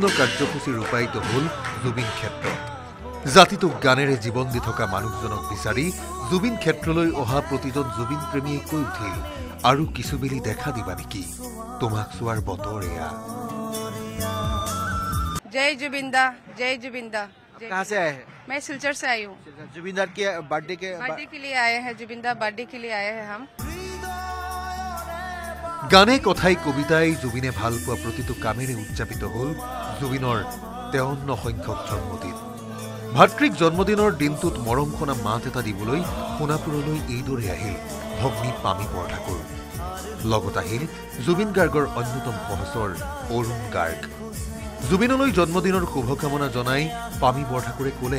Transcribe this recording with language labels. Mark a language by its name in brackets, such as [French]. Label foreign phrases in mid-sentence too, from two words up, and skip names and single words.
[Assamese] কাৰ্যসূচী ৰূপায়িত হ'ল জুবিন ক্ষেত্ৰত জাতিটোক গানেৰে জীৱন দি থকা মানুহজনক বিচাৰি জুবিন ক্ষেত্ৰলৈ অহা প্ৰতিজন জুবিন প্ৰেমীয়ে কৈ উঠিল আৰু কিছুবেলি দেখা দিবা নেকি তোমাক চোৱাৰ বতৰ এয়া [Hindi] जय जुबिंदा जय जुबिंदा कहाँ से आए हैं? मैं सिलचर से आई हूँ जुबिंदर के बर्थडे के लिए आए हैं जुबिंदा बर्थडे के लिए आए हैं हम [Assamese] গানে কথাই কবিতাই জুবিনে ভাল পোৱা প্ৰতিটো কামেৰে উদযাপিত হ'ল জুবিনৰ 53 সংখ্যক জন্মদিন ভাতৃক জন্মদিনৰ দিনটোত মৰমখনা মাত এটা দিবলৈ সোণাপুৰলৈ এইদৰে আহিল ভগ্নী পামী বৰঠাকুৰ লগত আহিল জুবিন গাৰ্গৰ অন্যতম সহচৰ অৰুণ গাৰ্গ জুবিনলৈ জন্মদিনৰ শুভকামনা জনাই পামী বৰঠাকুৰে ক'লে